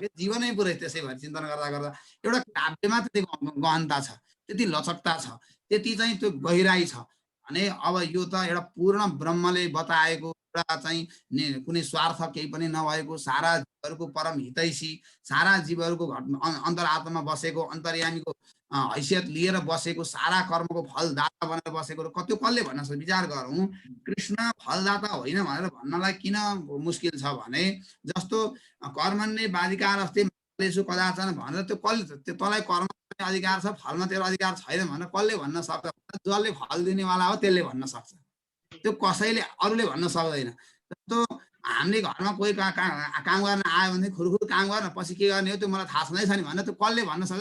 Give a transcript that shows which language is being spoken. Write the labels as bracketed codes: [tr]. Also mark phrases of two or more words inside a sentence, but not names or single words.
[ne] कि जीवनै पुरै त्यसै भएर चिन्तन गर्दा गर्दा एउटा काव्यमा त्यति गहनता छ, त्यति लचकता छ, त्यति चाहिँ त्यो गहिराई छ भने अब यो त एउटा पूर्ण ब्रह्मले बताएको एउटा चाहिँ कुनै स्वार्थ केही पनि नभएको, सारा जीवहरूको परम हितैषी, सारा जीवहरूको अन्तरात्मा बसेको, अन्तर्यामीको हैसियत लिएर बसेको, सारा कर्मको फलदाता बनेर बसेको, त्यो कसले भन्न सक्छ? विचार गरौँ, कृष्ण फलदाता होइन भनेर भन्नलाई किन मुस्किल छ भने जस्तो [sa] कर्मण्ये बाधिकारस्ते फलेषु कदाचन [ne] भनेर त्यो कसले, त्यो तँलाई कर्म अधिकार छ, फलमा तेरो अधिकार छैन भनेर कसले भन्न सक्छ? जसले फल दिनेवाला हो त्यसले भन्न सक्छ, त्यो कसैले अरूले भन्न सक्दैन। जस्तो हामीले घरमा कोही काम गर्न आयो भने खुरखुर काम गर्न, पछि के गर्ने हो त्यो मलाई थाहा छँदै छ नि भनेर त्यो कसले भन्न सक्छ?